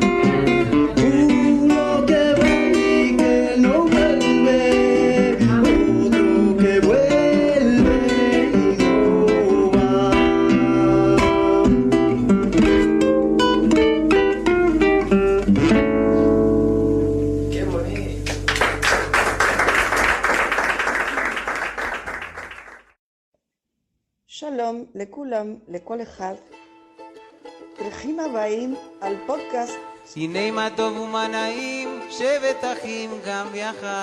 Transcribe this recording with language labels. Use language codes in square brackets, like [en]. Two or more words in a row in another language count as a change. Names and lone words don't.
[es] Uno que va y que no vuelve, otro que vuelve y no va. ¡Qué bonito! [he] שלום לכולם, לכל אחד. ברוכים הבאים על פודקאסט הנה מה טוב ומה נעים, שבת אחים גם יחד.